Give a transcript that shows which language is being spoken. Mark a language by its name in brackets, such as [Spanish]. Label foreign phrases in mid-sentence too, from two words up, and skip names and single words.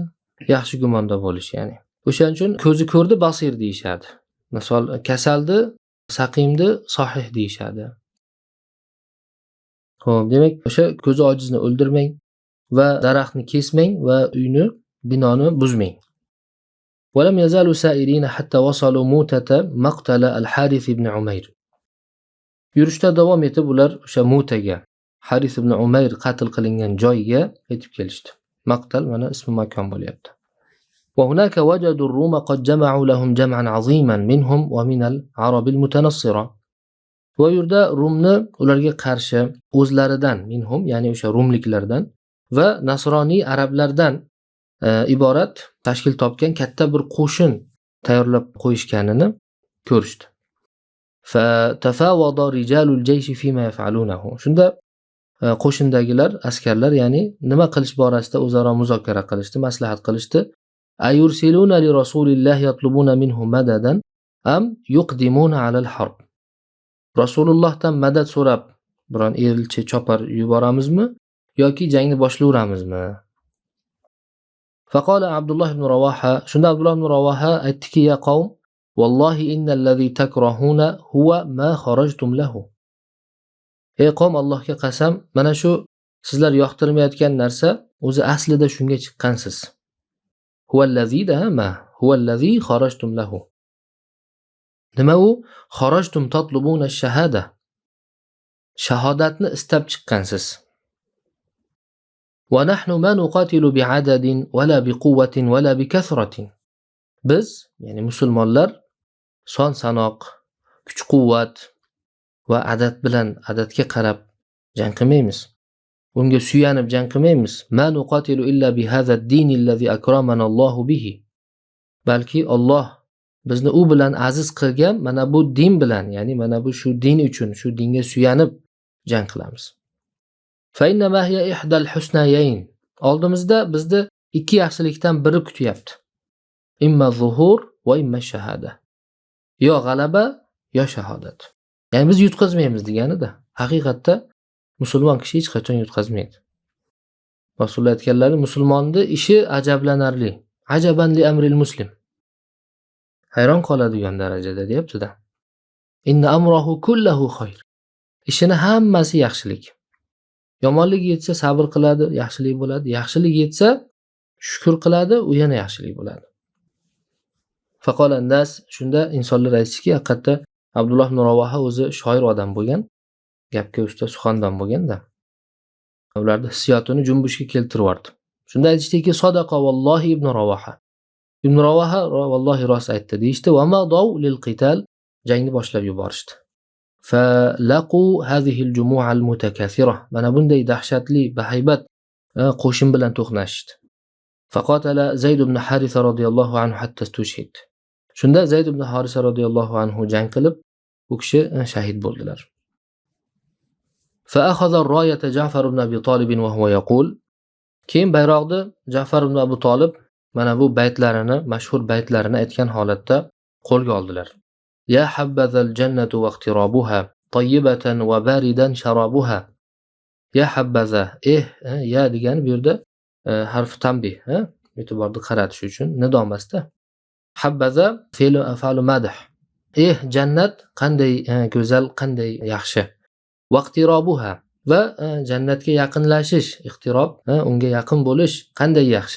[Uzbek] Yaxshi gumonda bo'lish ya'ni. O'shaning uchun ko'zi ko'rdi basir deyishadi. Misol kasaldi, saqimdi sohih deyishadi. Xo'p, demak o'sha ko'zi ojizni o'ldirmang va daraxtni kesmang va uyni, binoni buzmang. [Arabic] ولم يزالوا سائرين حتى وصلوا موتة مقتل الحارث بن عمير. [Uzbek] Yurishda davom etib ular o'sha Mutaga, Haris ibn Umayr qatl qilingan joyga yetib kelishdi. Maqtal mana ismi makon bo'lyapti. [Arabic] وهناك وجدوا الروم قد جمعوا لهم جمعا عظيما منهم ومن العرب المتنصرة. [Uzbek] Bu yerda Rumni ularga qarshi o'zlaridan minhum, ya'ni o'sha rumliklardan va nasroniy arablardan iborat tashkil topgan katta bir qo'shin tayyorlab qo'yishganini ko'rishdi. [Arabic] فَتَفَاوَضَ رِجَالُ الْجَيْشِ فِيمَا يَفْعَلُونَهُ. [Uzbek] Shunda qo'shindagilar, askarlar ya'ni nima qilish borasida o'zaro muzokara qilishdi, maslahat qilishdi. [Arabic] أَيُرْسِلُونَ لِرَسُولِ اللَّهِ يَطْلُبُونَ مِنْهُ مَدَدًا أَمْ يُقْدِمُونَ عَلَى الْحَرْبِ. [Uzbek] Rasulullohdan madad so'rab biron elchi chopar yuboramizmi yoki jangni boshlayveramizmi? [Arabic] فقال عبد الله بن رواحة. [Uzbek] Shunda Abdullah ibn Ravoha aytdiki: [Arabic] "يا قوم والله إن الذي تكرهون هو ما خرجتم له." [Uzbek] Ey qavm, Allohga qasam, mana shu sizlar yoqtirmayotgan narsa o'zi aslida shunga chiqqansiz. [Arabic] هو الذي ما هو الذي خرجتم له. [Uzbek] Nima u? [Arabic] خرجتم تطلبون الشهادة. [Uzbek] Shahodatni istab chiqqansiz. [Arabic] ونحن ما نقاتل بعدد ولا بقوة ولا بكثرة. [Uzbek] Biz, ya'ni musulmonlar son sanoq, kuch-quvvat va adadga qarab jang qilmaymiz. Unga suyanib jang qilmaymiz. [Arabic] ما نقاتل إلا بهذا الدين الذي أكرمنا الله به. [Uzbek] Balki Alloh bizni u bilan aziz qilgan mana bu din bilan, ya'ni mana bu shu din uchun, shu dinga suyanib jang qilamiz. [Arabic] فإنما هي إحدى الحسنيين. [Uzbek] Oldimizda bizni ikki yaxshilikdan biri kutyapti. [Arabic] إما ظهور وإما شهادة. [Uzbek] Yo g'alaba, yo shahodat. Ya'ni biz yutqazmaymiz deganida. Haqiqatda musulmon kishi hech qachon yutqazmaydi. Rasululloh aytganlari, musulmonning ishi ajablanarli. [Arabic] عجبا لأمر المسلم. [Uzbek] Hayron qoladigan darajada deyapti-da. [Arabic] إن أمره كله خير. [Uzbek] Ishini hammasi yaxshilik. Yomonlik yetsa sabr qiladi, yaxshilik bo'ladi. Yaxshilik yetsa shukr qiladi, u yana yaxshilik bo'ladi. [Arabic] فقال الناس. [Uzbek] Shunda insonlar aytishdiki, haqiqatda Abdulloh ibn Ravoha o'zi shoir odam bo'lgan, gapga usta, suxandon bo'lganda. Ularning hissiyotini junbushga keltirib yubordi. Shunda aytishdiki, [Arabic] صدق والله ابن رواحة. [Uzbek] Ibn Ravoha vallohi rost aytdi deyishdi. [Arabic] وما دعوا للقتال. [Uzbek] Jangni boshlab yuborishdi. [Arabic] فلقوا هذه الجموع المتكاثرة. [Uzbek] Mana bunday dahshatli, bahaybat qo'shin bilan to'qnashishdi. [Arabic] فقاتل زيد بن حارثة رضي الله عنه حتى استشهد. [Uzbek] Shunda Zayd ibn Harisa [Arabic] رضي الله عنه [Uzbek] jang qilib, u kishi shahid bo'ldilar. [Arabic] فأخذ الراية جعفر بن أبي طالب وهو يقول. [Uzbek] Keyin bayroqni Ja'far ibn Abi Talib mana bu baytlarini, mashhur baytlarini aytgan holatda qo'lga oldilar. [Arabic] يا حبذا الجنة واقترابها طيبة وباردا شرابها. يا حبذا, [Uzbek] ya degani bu yerda [Arabic] حرف تنبيه, [Uzbek] e'tiborni qaratish uchun nidomasda. [Arabic] حبذا فعل مدح. [Uzbek] Jannat qanday go'zal, qanday yaxshi. Vaqtirobuha va jannatga yaqinlashish, iqtirob, unga yaqin bo'lish qanday yaxshi.